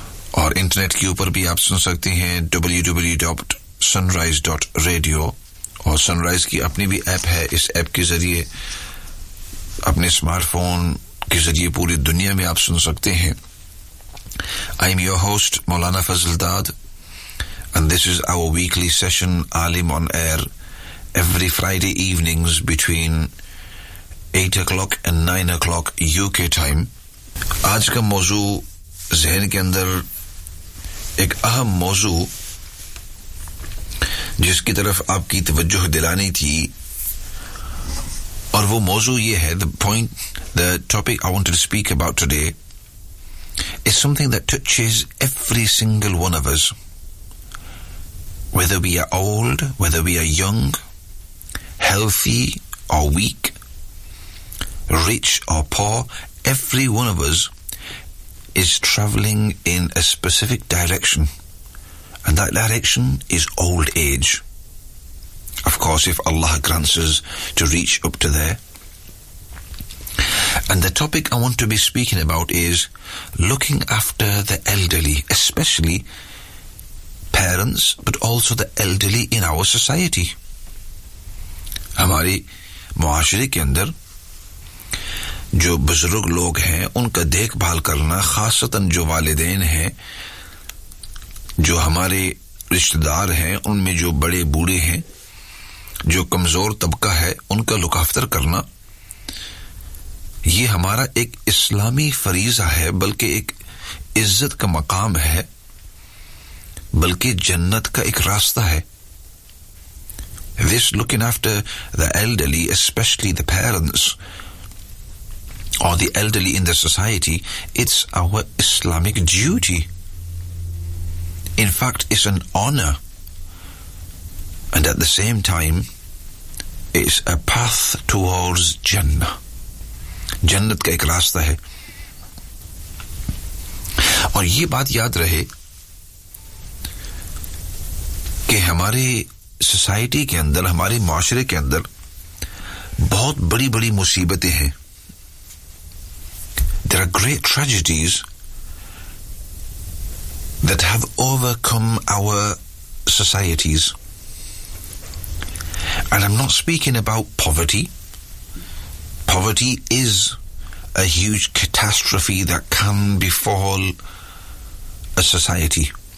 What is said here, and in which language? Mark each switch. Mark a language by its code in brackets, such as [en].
[ur] اور انٹرنیٹ کے اوپر بھی آپ سن سکتے ہیں www.sunrise.radio اور سن رائز کی اپنی بھی ایپ ہے اس ایپ کے ذریعے اپنے اسمارٹ فون کے ذریعے پوری دنیا میں آپ سن سکتے ہیں [en] I'm your host, Maulana Fazl Dad, and this is our weekly session, Alim on Air, every Friday evenings between 8 o'clock and 9 o'clock UK time. [ur] آج کا موضوع ذہن کے اندر ایک اہم موضوع جس کی طرف آپ کی توجہ دلانی تھی اور وہ موضوع یہ ہے, [en] the topic I wanted to speak about today is something that touches every single one of us, whether we are old, whether we are young, healthy or weak, rich or poor, every one of us is travelling in a specific direction, and that direction is old age. Of course, if Allah grants us to reach up to there. And the topic I want to be speaking about is looking after the elderly, especially parents, but also the elderly in our society. [ur] ہماری معاشرے کے اندر جو بزرگ لوگ ہیں ان کا دیکھ بھال کرنا, خاصتاً جو والدین ہیں, جو ہمارے رشتہ دار ہیں, ان میں جو بڑے بوڑھے ہیں, جو کمزور طبقہ ہے, ان کا [en] look after [ur] کرنا, یہ ہمارا ایک اسلامی فریضہ ہے, بلکہ ایک عزت کا مقام ہے, بلکہ جنت کا ایک راستہ ہے. [en] This looking after the elderly, especially the parents or the elderly in the society, it's our Islamic duty. In fact, it's an honor, and at the same time it's a path towards Jannah. [ur] جنت کا ایک راستہ ہے. اور یہ بات یاد رہے کہ ہماری سوسائٹی کے اندر, ہمارے معاشرے کے اندر بہت بڑی بڑی مصیبتیں ہیں. [en] There are great tragedies that have overcome our societies. And I'm not speaking about poverty. Poverty is a huge catastrophe that can befall a society.